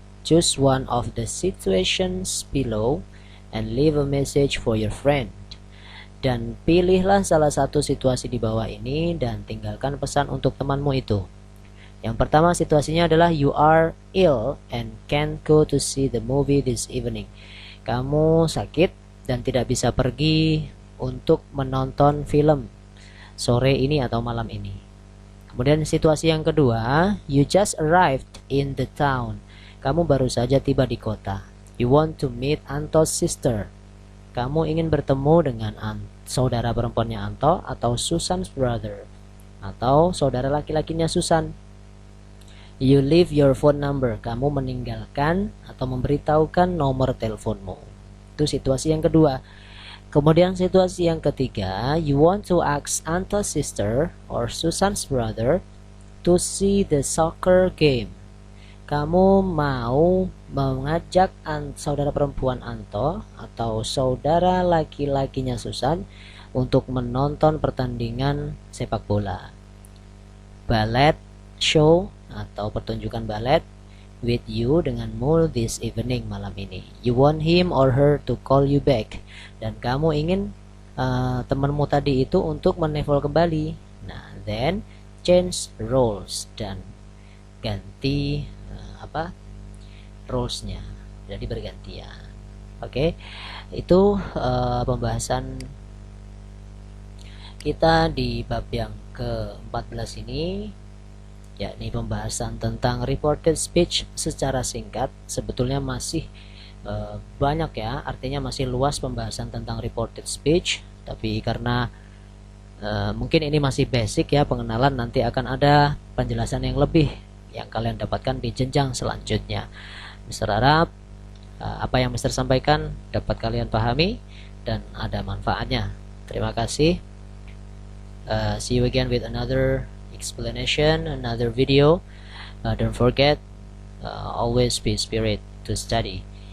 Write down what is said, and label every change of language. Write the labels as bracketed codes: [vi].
[en] Choose one of the situations below and leave a message for your friend. [id] Dan pilihlah salah satu situasi di bawah ini dan tinggalkan pesan untuk temanmu itu. Yang pertama situasinya adalah [en] you are ill and can't go to see the movie this evening. [id] Kamu sakit dan tidak bisa pergi untuk menonton film sore ini atau malam ini. Kemudian situasi yang kedua, [en] you just arrived in the town. [id] Kamu baru saja tiba di kota. [en] You want to meet Anto's sister. [id] Kamu ingin bertemu dengan saudara perempuannya Anto atau [en] Susan's brother [id] atau saudara laki-lakinya Susan. [en] You leave your phone number. [id] Kamu meninggalkan atau memberitahukan nomor teleponmu. Itu situasi yang kedua. Kemudian situasi yang ketiga, [en] you want to ask Anto's sister or Susan's brother to see the soccer game. [id] Kamu mau mengajak saudara perempuan Anto atau saudara laki-lakinya Susan untuk menonton pertandingan sepak bola. [en] Ballet show [id] atau pertunjukan balet [en] with you [id] denganmu [en] this evening, [id] malam ini. [en] You want him or her to call you back. [id] Dan kamu ingin temanmu tadi itu untuk menelpon kembali. Nah, [en] then change roles [id] dan ganti roles-nya, jadi bergantian. Oke, itu pembahasan kita di bab yang ke-14 ini, yakni pembahasan tentang reported speech secara singkat. Sebetulnya masih banyak ya, artinya masih luas pembahasan tentang reported speech, tapi karena mungkin ini masih basic ya pengenalan, nanti akan ada penjelasan yang lebih yang kalian dapatkan di jenjang selanjutnya. Mister harap apa yang Mister sampaikan dapat kalian pahami dan ada manfaatnya. Terima kasih. [en] See you again with another explanation, another video. Don't forget, always be spirit to study.